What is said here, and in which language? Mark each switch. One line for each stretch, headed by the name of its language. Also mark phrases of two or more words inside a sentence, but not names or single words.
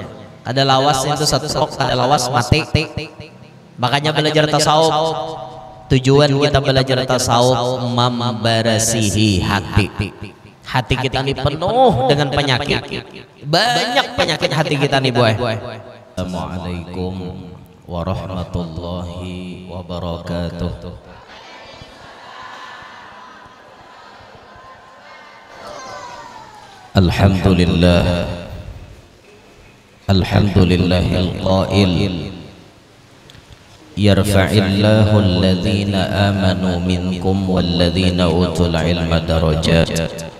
Banjar: Ada lawas itu satu, ada lawas mati. Makanya belajar tasawuf. Tujuan kita belajar tasawuf membarasihi hati.
Indonesian: Hati kita ini penuh dengan penyakit. Banyak penyakit hati kita nih boy.
Arabic: السلام عليكم ورحمة الله وبركاته. الحمد لله القائل يرفع الله الذين آمنوا منكم والذين أوتوا العلم درجات.